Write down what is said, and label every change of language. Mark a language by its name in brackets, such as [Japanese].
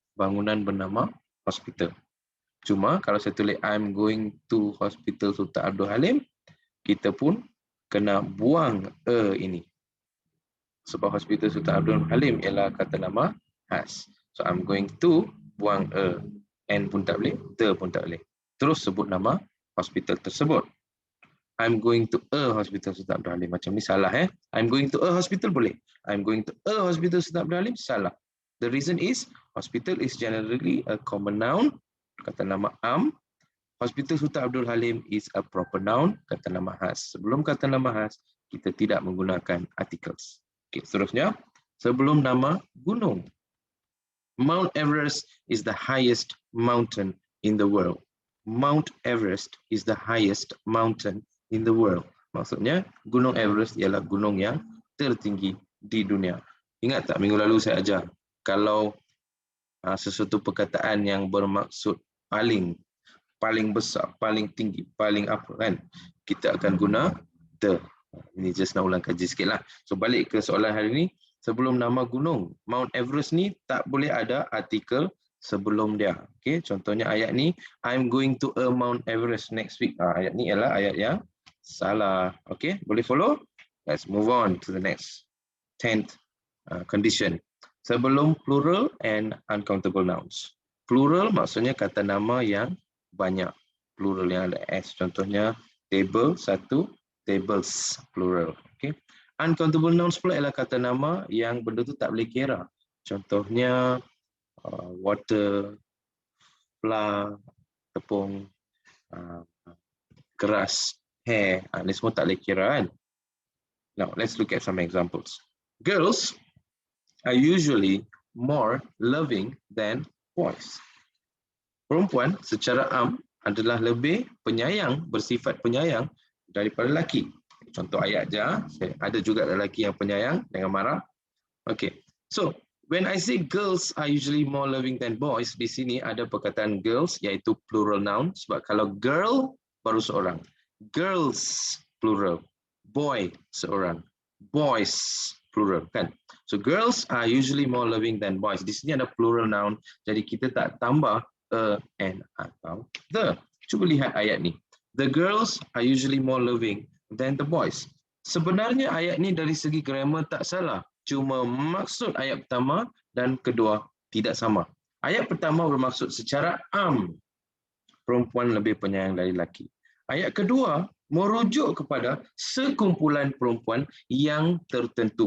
[Malay] Bangunan bernama hospital. Cuma kalau saya tulis [English] I'm going to Hospital Sultan Abdul Halim, [Malay] kita pun kena buang a ini. Sebab Hospital Sultan Abdul Halim ialah kata nama khas. [English] So I'm going to, [Malay] buang a. N pun tak boleh, the pun tak boleh. Terus sebut nama hospital tersebut. [English] I'm going to a hospital Sultan Abdul Halim. [Malay] Macam ni salah [English] I'm going to a hospital boleh. I'm going to a hospital Sultan Abdul Halim [Malay] salah. [English] The reason is hospital is generally a common noun. [Malay] Kata nama am. [English] Hospital Sultan Abdul Halim is a proper noun. [Malay] Kata nama khas. Sebelum kata nama khas, kita tidak menggunakan articles. Okay, seterusnya. Sebelum nama gunung. [English] Mount Everest is the highest mountain in the world. Mount Everest is the highest mountain in the world. [Malay] Maksudnya, Gunung Everest ialah gunung yang tertinggi di dunia. Ingat tak minggu lalu saya ajar, kalau sesuatu perkataan yang bermaksud paling besar, paling tinggi, paling apa kan, kita akan guna the. Ini just nak ulang kaji sikit lah. So balik ke soalan hari ini, sebelum nama gunung, Mount Everest ni tak boleh ada artikel sebelum dia. [English] Okay, [Malay] contohnya ayat ni, [English] I'm going to a Mount Everest next week. [Malay] Ayat ni ialah ayat yang salah. Okay, boleh follow? [English] Let's move on to the next 10th condition. [Malay] Sebelum [English] plural and uncountable nouns. [Malay] Plural maksudnya kata nama yang banyak. Plural yang ada S. Contohnya table, satu, tables, plural. Okay. Uncountable nouns pula ialah kata nama yang benda tu tak boleh kira. Contohnya water, flour, tepung, keras, hair. Ini semua tak boleh kira kan. [English] Now, let's look at some examples. Girls are usually more loving than boys. [Malay] Perempuan secara am adalah lebih penyayang, bersifat penyayang daripada lelaki. Contoh ayat je, ada juga lelaki yang penyayang, jangan marah. [English] Okay, so when I say girls are usually more loving than boys, [Malay] di sini ada perkataan girls iaitu plural noun. Sebab kalau girl baru seorang, girls plural, boy seorang, boys plural kan. [English] So girls are usually more loving than boys. [Malay] Di sini ada plural noun, jadi kita tak tambah a, and, atau the. Cuba lihat ayat ni. [English] The girls are usually more loving than the boys. [Malay] Sebenarnya ayat ni dari segi grammar tak salah. Cuma maksud ayat pertama dan kedua tidak sama. Ayat pertama bermaksud secara am, perempuan lebih penyayang dari lelaki. Ayat kedua merujuk kepada sekumpulan perempuan yang tertentu.